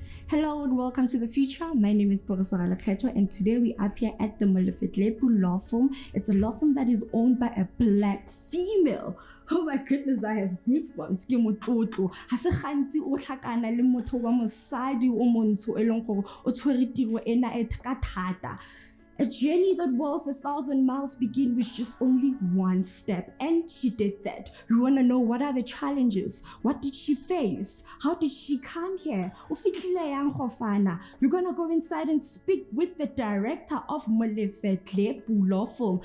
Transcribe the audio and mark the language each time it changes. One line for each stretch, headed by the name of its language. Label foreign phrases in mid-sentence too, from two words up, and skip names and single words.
English: Hello and welcome to the future. My name is Pogiso Ralekgetho and today we are here at the Molefe-Dlepu law firm. It's a law firm that is owned by a black female. Oh my goodness, I have goosebumps.
Tswana: Ke motlotlo. Ha se gantsi o tlhakana le motho wa mosadi o montsho e leng gore o tshwere tiro ena e ka thata.
English: A journey that was 1,000 miles begin with just only one step. And she did that. We want to know, what are the challenges? What did she face? How did she come here? We're going to go inside and speak with the director of Molefe-Dlepu law firm.